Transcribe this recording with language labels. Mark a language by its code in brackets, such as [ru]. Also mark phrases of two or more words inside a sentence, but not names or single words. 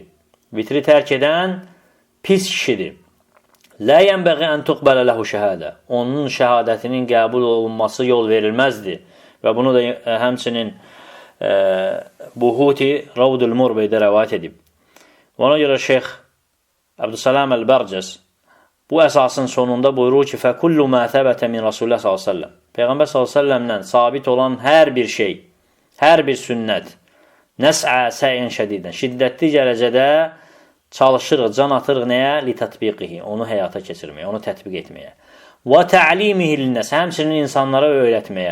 [az] Vitri tərk edən pis kişidir. [ar] لا ينبغي أن تقبل له شهادة. [az] Onun şəhadətinin qəbul olunması yol verilməzdir. Və bunu da həmçinin Buhuti Ravdul Murbeydə rəvayət edib. Ona görə Şeyx Əbdüssalam Əl-Bərcəs bu əsasın sonunda buyurur ki, [ar] فَكُلُّ مَا ثَبَتَ مِنْ رَسُولَ s.ə.v. [az] Peyğəmbər s.ə.v-dən sabit olan hər bir şey, hər bir sünnət, [ar] نسعى سعيا شديدا, [az] şiddətli dərəcədə çalışırıq, can atırıq nəyə? Li-tətbiqihi, onu həyata keçirməyə, onu tətbiq etməyə. Və [ar] تعليمه للناس, [az] həmçinin insanlara öyrətməyə.